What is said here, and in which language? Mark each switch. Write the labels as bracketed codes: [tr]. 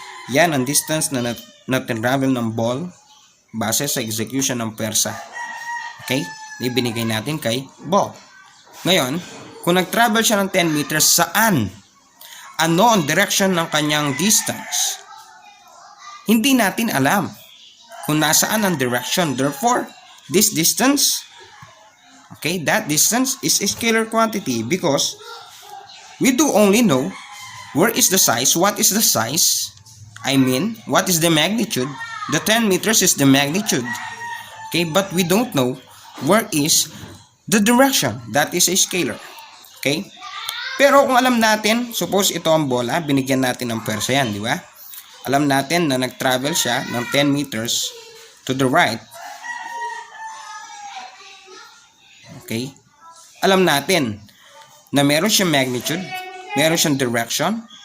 [tl] Yan ang distance na travel ng ball base sa execution ng pwersa. Okay? Ibinigay natin kay ball. Ngayon, kung nag-travel siya ng 10 meters, saan? Ano ang direction ng kanyang distance? Hindi natin alam kung nasaan ang direction. [en] Therefore, this distance, okay, that distance is a scalar quantity because we do only know where is the size, what is the size, I mean, what is the magnitude. The 10 meters is the magnitude. Okay, but we don't know where is the direction. That is a scalar. Okay? [tl] Pero kung alam natin, suppose ito ang bola, binigyan natin ng pwersa yan, di ba? Alam natin na nag-travel siya ng 10 meters [en] to the right. [tl] Okay? Alam natin na meron siyang magnitude, meron siyang direction.